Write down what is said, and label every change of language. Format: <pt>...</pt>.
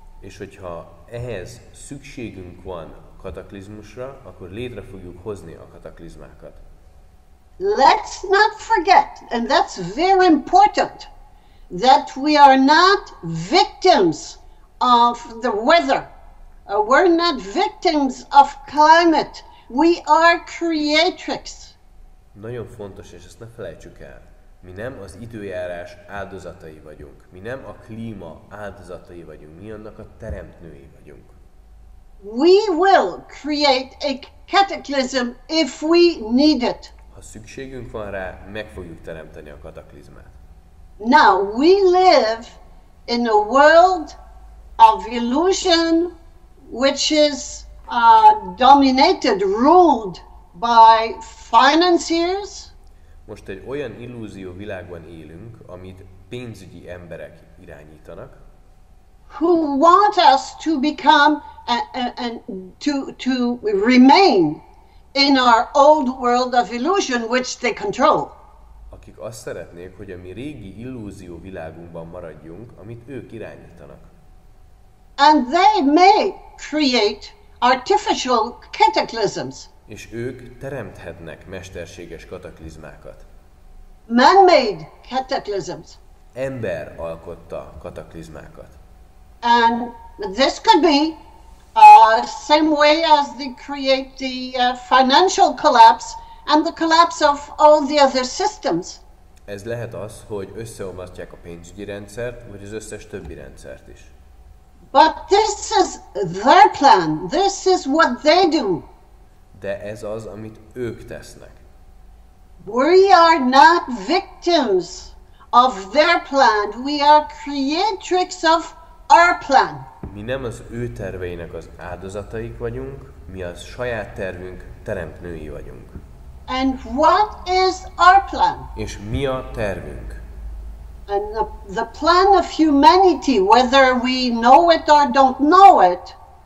<hu>És hogyha ehhez szükségünk van kataklizmusra, akkor létre fogjuk hozni a kataklizmákat.</hu> <en>Let's not forget, and that's very important, that we are not victims of the weather. We're not victims of climate. We are creatrix.</en> <hu>Nagyon fontos, és ezt ne felejtsük el. Mi nem az időjárás áldozatai vagyunk. Mi nem a klíma áldozatai vagyunk. Mi annak a teremtői vagyunk.</hu> <en>We will create a cataclysm if we need it.</en> <hu>Ha szükségünk van rá, meg fogjuk teremteni a kataklizmát.</hu> <en>Now, we live in a world of illusion which is dominated, ruled by financiers.</en> <hu>Most egy olyan illúzió világban élünk, amit pénzügyi emberek irányítanak.</hu> <en>Who want us to become and to remain in our old world of illusion which they control.</en> <hu>Akik azt szeretnék, hogy a mi régi illúzió világunkban maradjunk, amit ők irányítanak.</hu> <en>And they may create artificial cataclysms.</en> <hu>És ők teremthetnek mesterséges kataklizmákat.</hu> <en>Man-made cataclysms.</en> <hu>Ember alkotta kataklizmákat.</hu> <en>And this could be same way as they create the financial collapse and the collapse of all the other systems.</en> <hu>Ez lehet az, hogy összeomlasztják a pénzügyi rendszert, vagy az összes többi rendszert is.</hu> <en>But this is their plan. This is what they do.</en> <hu>De ez az, amit ők tesznek.</hu> <en>We are not victims of their plan. We are creatrix of our plan.</en> <hu>Mi nem az ő terveinek az áldozataik vagyunk, mi az saját tervünk teremtnői vagyunk.</hu> <en>And what is our plan?</en> <hu>És mi a tervünk?</hu> <en>And the plan of humanity, whether we know it or don't know it,</en>